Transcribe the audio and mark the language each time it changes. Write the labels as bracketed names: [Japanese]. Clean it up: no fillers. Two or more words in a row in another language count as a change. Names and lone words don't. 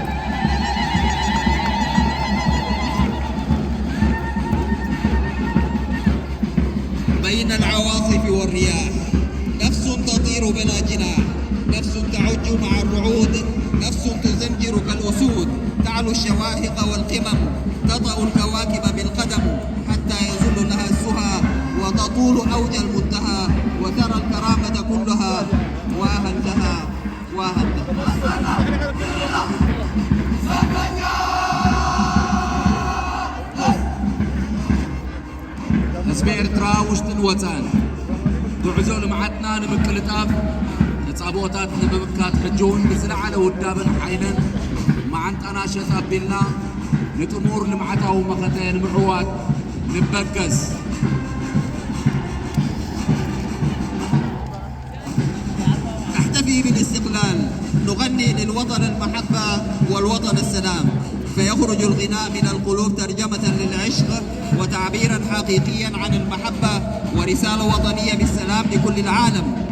[Arabic] بين العواصف والرياح نفس تطير بلا جناح نفس تعج مع الرعود نفس تزمجر كالأسود تعلو الشواهق والقمم تطأ الكواكب بالقدم حتى يظل لها السهى وتطول أوج المنتهى وترى الكرامة كلها واها لها واها لها [Tigrinya] ህዝቢ ኤርትራ ውሽጥን ወፃን ጉዕዞ ልምዓትና ንምቅልጣፍ ነፃቦታት ንምምካት ሕጂ እውን ብዝለዓለ ውዳብን ሓይልን መዓንጣና ሸጥ ኣቢልና ንጥሙር ልምዓታዊ መኸተ ንምዕዋት ንበገስ [Arabic] نحتفي بالاستقلال نغني للوطن المحبة والوطن السلام فيخرج الغناء من القلوب ترجمة للعشق وتعبيرا حقيقيا عن المحبة ورسالة وطنية بالسلام لكل العالم